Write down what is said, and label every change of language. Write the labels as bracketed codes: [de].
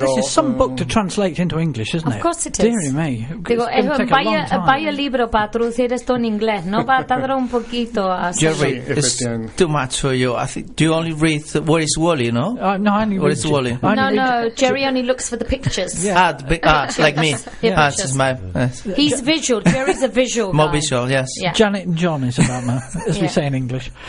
[en] this is some book to translate into English, isn't it? Of course it is. Dear me. [es] Digo, es vaya libro para traducir esto en inglés, ¿no? Para tardar un poquito. [en] Jerry, it's too much for you. I think, do you only read Where is Wally, no? No, I only read Where is Wally? No, Jerry only looks for the pictures. like me. Yeah. He's visual. Jerry's a visual More visual, yes. Yeah. Janet and John is about me, as we say in English.